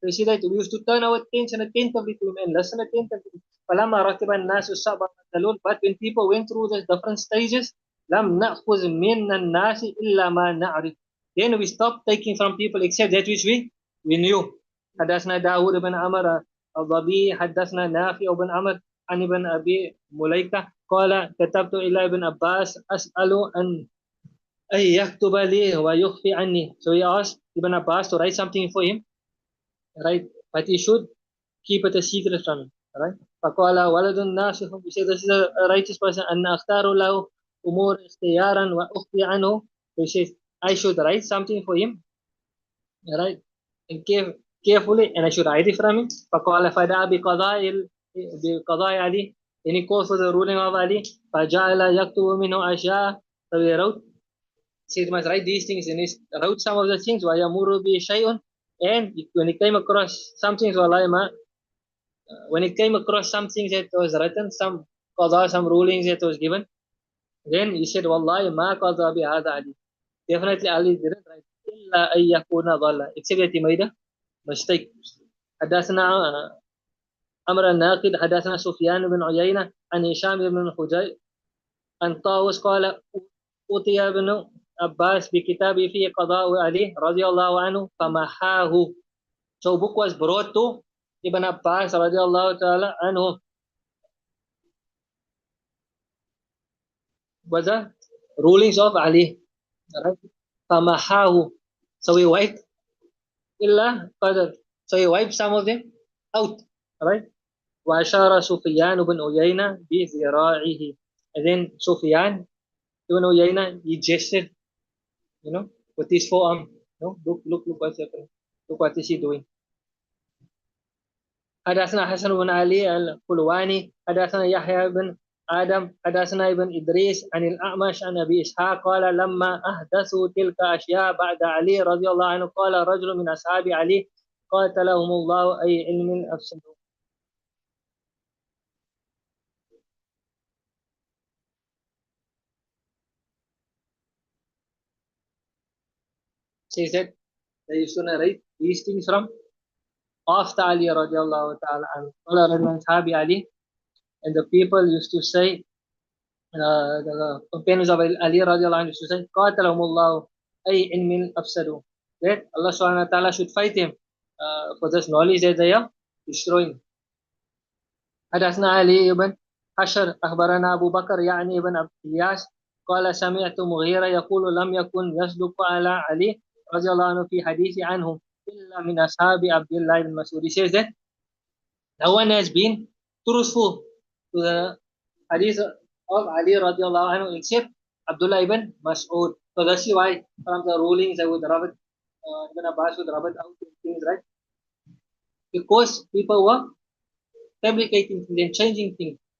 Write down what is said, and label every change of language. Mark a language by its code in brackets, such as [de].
[en] So he said that we used to turn our attention attentively to him and listen attentively. [ar] فَلَمَّا رَكِبَ النَّاسُ الصَّعْبَ وَالذَّلُولَ. [en] But when people went through the different stages, [ar] لم نأخذ من الناس إلا ما نعرف. [en] Then we stopped taking from people except that which we knew. [ar] حدثنا داود بن عمر الضبي حدثنا نافع بن عمر عن ابن أبي مليكة قال كتبت إلى ابن عباس أسأل أن يكتب لي ويخفي عني. [en] So he asked Ibn Abbas to write something for him, right? But he should keep it a secret from him, right? [ar] فقال ولد الناس. [en] He said, this is a righteous person. [ar] أن أختار له umur ikhtiyaran wa ukhfi anhu. [en] He says, I should write something for him, right? And carefully, and I should hide it from him. [ar] فقال فدعا بقضاء علي. [en] Then he called for the ruling of Ali. [ar] فجعل يكتب منه أشياء. [en] So he wrote, said, must write these things, and he wrote some of the things. [ar] ويمر به شيء. [en] And when he came across some things, when he came across some things that was written, some qada, some rulings that was given, then he said, [ar] Wallahi ma qadha bi hadha Ali. [en] Definitely Ali didn't write [ar] illa an yakuna dhalla, [en] except that he made a mistake. [ar] حدثنا أمر الناقد حدثنا سفيان بن عيينة عن هشام بن حجير عن طاووس قال أوتي ابن عباس بكتاب فيه قضاء علي رضي الله عنه فمحاه. [en] So book was brought to Ibn Abbas [ar] رضي الله تعالى عنه. [en] Was the rulings of Ali, right? [ar] فمحاه. [en] So he wiped [ar] إلا قدر. [en] So he wiped some of them out, right? [ar] وأشار سفيان بن عيينة بذراعه. [en] And then Sufyan ibn Uyayna, he gestured, with his forearm. Look what's happening. Look what is he doing. [ar] حدثنا حسن بن علي القلواني حدثنا يحيى بن آدم حدثنا ابن إدريس عن الأعمش عن أبي إسحاق قال لما أحدثوا تلك أشياء بعد علي رضي الله عنه قال رجل من أصحاب علي قاتلهم الله أي علم أفسدوا. [en] Says that they used to narrate these things from after Ali [ar] radiallahu ta'ala anhu. قال رجل من أصحاب علي, [en] and the people used to say, the companions of Ali [ar] radiallahu anhu [en] used to say, [ar] قاتلهم الله أي علم أفسدوا. [en] That Allah [ar] subhanahu wa ta'ala [en] should fight them for this knowledge that they are destroying. [ar] حدثنا علي بن حشر أخبرنا أبو بكر يعني ابن عبد إياس قال سمعت مغيرة يقول لم يكن يصدق على علي رضي الله عنه في حديث عنه إلا من أصحاب عبد الله بن مسعود. [en] He says that no one has been truthful to the hadith of Ali [ar] radiallahu anhu [en] except Abdullah ibn Mas'ud. So that's why from the rulings I would rub it, Ibn Abbas would rub it out things, right? Because people were fabricating things and changing things.